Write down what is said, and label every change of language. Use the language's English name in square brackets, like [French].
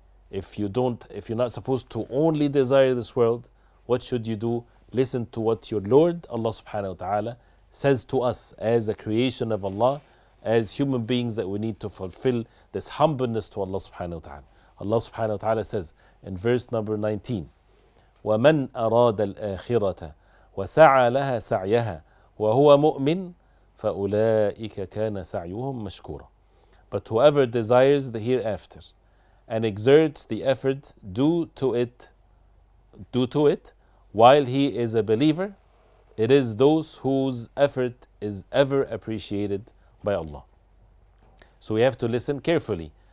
[English] If you're not supposed to only desire this world, what should you do? Listen to what your Lord, Allah subhanahu wa ta'ala, says to us as a creation of Allah, as human beings that we need to fulfill this humbleness to Allah subhanahu wa ta'ala. Allah subhanahu wa ta'ala says in verse number 19, [Arabic] وَمَنْ أَرَادَ الْآخِرَةَ وَسَعَى لَهَا سَعْيَهَا وَهُوَ مُؤْمِنٌ فَأُولَٰئِكَ كَانَ سَعْيُهُمْ مَشْكُورًا. [English] But whoever desires the hereafter and exerts the effort due to it while he is a believer, it is those whose effort is ever appreciated by Allah. So we have to listen carefully.